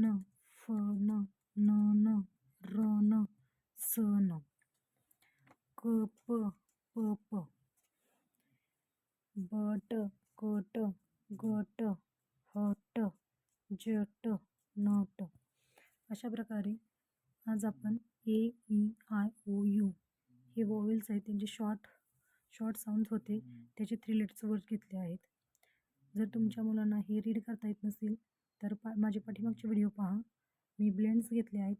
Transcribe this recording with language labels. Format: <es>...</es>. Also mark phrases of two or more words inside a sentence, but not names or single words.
<en>fun. nun. run. sun. cup. pup. but. cut. gut. hut. jut. nut.</en> <mr>अशा प्रकारे आज आपण ए, ई, आय, ओ, यू हे वोवेल्स आहेत, त्यांचे</mr> <en>short sounds</en> <mr>होते, त्याचे 3</mr> <en>letters word</en> <mr>घेतले आहेत. जर तुमच्या मुलांना हे रीड करता येत नसेल तर माझे पाठीमागचे व्हिडिओ पहा. मी ब्लेंड्स घेतले आहेत.</mr>